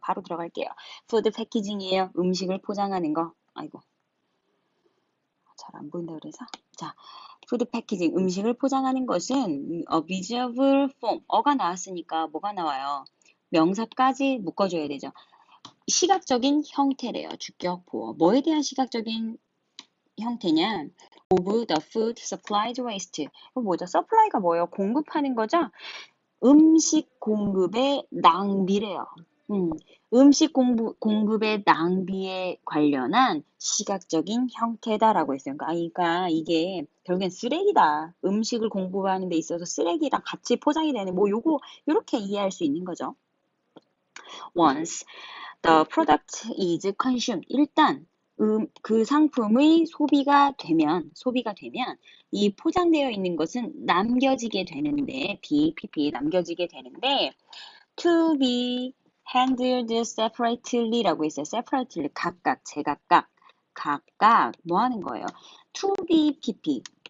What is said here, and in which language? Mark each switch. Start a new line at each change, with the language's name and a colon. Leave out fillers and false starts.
Korean: 바로 들어갈게요. 푸드 패키징이에요. 음식을 포장하는 거. 아이고. 잘 안 보인다 그래서. 자, 푸드 패키징, 음식을 포장하는 것은 a visual form. 어가 나왔으니까 뭐가 나와요? 명사까지 묶어줘야 되죠. 시각적인 형태래요. 주격 보어. 뭐에 대한 시각적인 형태냐?
English: of the food supply waste.
Korean: 뭐죠? supply가 뭐예요? 공급하는 거죠? 음식 공급의 낭비래요. 음식 공급의 낭비에 관련한 시각적인 형태다라고 했어요. 그러니까 이게 결국엔 쓰레기다. 음식을 공급하는 데 있어서 쓰레기랑 같이 포장이 되는 요렇게 이해할 수 있는 거죠.
English: Once the product is consumed.
Korean: 일단 그 상품의 소비가 되면 이 포장되어 있는 것은 남겨지게 되는데 남겨지게 되는데
English: to be handled separately
Korean: 라고 했어요. separately 각각 제각각 뭐 하는 거예요?
English: to be pp